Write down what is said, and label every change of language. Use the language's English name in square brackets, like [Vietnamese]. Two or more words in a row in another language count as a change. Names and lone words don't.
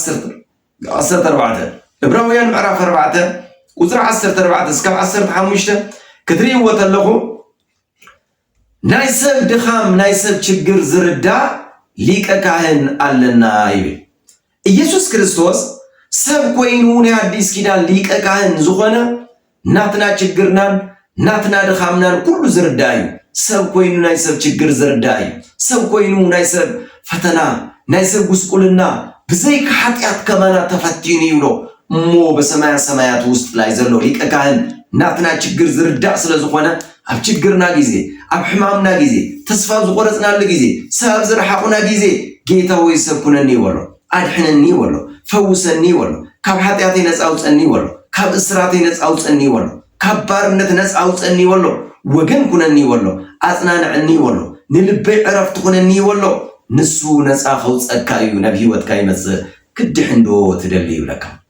[Tigrinya] 14 ዕብራውያን ምዕራፍ 4 ቁጥሪ 14 እስካብ 15 ክትሪእዎ ተለኹ ናይ ሰብ ድኻም ናይ ሰብ ችግር ዝርዳእ ሊቀ ካህን ኣለና ይብል ኢየሱስ ክርስቶስ ሰብ ኮይኑ ናይ አዲስ ኪዳን ሊቀ ካህን ዝኾነ ናትና ችግርናን ናትና ድኻምናን ኩሉ ዝርዳእ እዩ ሰብ ኮይኑ ናይ ሰብ ችግር ዝርዳእ እዩ ሰብ ኮይኑ ናይ ሰብ ፈተና ናይ ሰብ ጉስቁልና ብዘይካ ሓጢአት ከማና ተፈቲኑ ይብሎ እሞ በሰማያ ሰማያት [Amharic] ውስጥ ላይ [Tigrinya] ዘሎ ሊቀ ካህን ናትና ችግር ዝርዳእ ስለዝኾነ ኣብ ችግርና ጊዜ ኣብ ሕማምና ጊዜ ተስፋ ዝቆረጽናሉ ጊዜ ሰብ ዝረሓቁና ጊዜ ጌታ ወይ ሰብ ኩነኒ ወሎ ኣድሕነኒ ወሎ ፈውሰኒ ወሎ ካብ ሓጢአተይ ነፃ አውፀኒ ወሎ ካብ እስራተይ ነፃ አውፀኒ ወሎ ካብ ባርነት ነፃ አውፀኒ ወሎ ወገን ኩነኒ ወሎ ኣጽናንዕኒ ወሎ ንልበይ ዕረፍቲ ኩነኒ ወሎ ንሱ ነፃ ከውፀካ እዩ ናብ ህይወትካ ይመጽእ ክድሕን ዶ ትደሊ ይብለካ